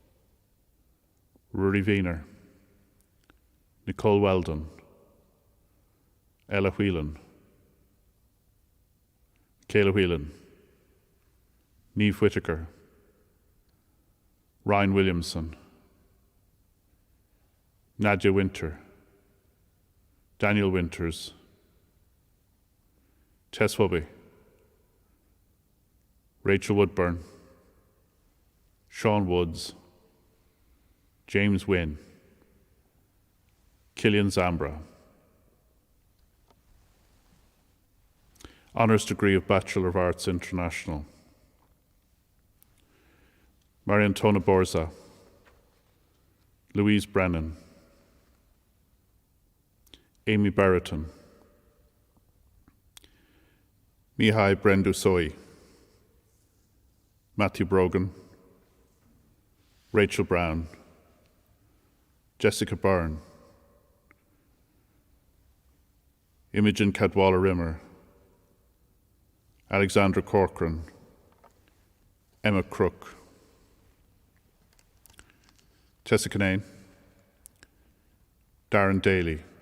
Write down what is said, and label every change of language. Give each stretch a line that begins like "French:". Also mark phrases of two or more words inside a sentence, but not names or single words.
English: Rory Wiener, Nicole Weldon, Ella Whelan, Kayla Whelan, Niamh Whittaker, Ryan Williamson, Nadia Winter, Daniel Winters, Tess Hubby, Rachel Woodburn, Sean Woods, James Wynne, Killian Zambra. Honours degree of Bachelor of Arts International. Mariantona Borza, Louise Brennan, Amy Barretton, Mihai Brendusoi, Matthew Brogan, Rachel Brown, Jessica Byrne, Imogen Cadwalla Rimmer, Alexandra Corcoran, Emma Crook, Tessa Kinane, Darren Daly,